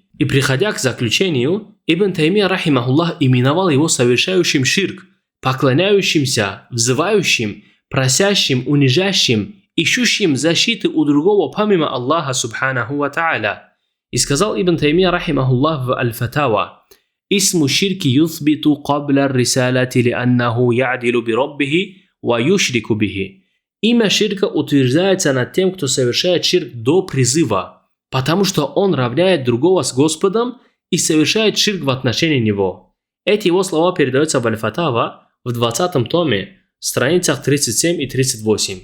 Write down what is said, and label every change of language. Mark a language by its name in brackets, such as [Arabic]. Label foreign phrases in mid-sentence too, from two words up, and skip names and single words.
[Russian] И приходя к заключению, Ибн Таймия, рахимахуллах, именовал его совершающим ширк, поклоняющимся, взывающим, просящим, унижающим, ищущим защиты у другого помимо Аллаха [Arabic] سبحانه وتعالى. [Russian] И сказал Ибн Таймия, рахимахуллах, в Аль-Фатава: [Arabic] «اسم الشرك يثبت قبل الرسالة لأنه يعدل بربه ويشرك به». [Russian] Имя ширка утверждается над тем, кто совершает ширк до призыва, потому что он равняет другого с Господом и совершает ширк в отношении него. Эти его слова передаются в Аль-Фатава в 20 томе, страницах 37 и 38.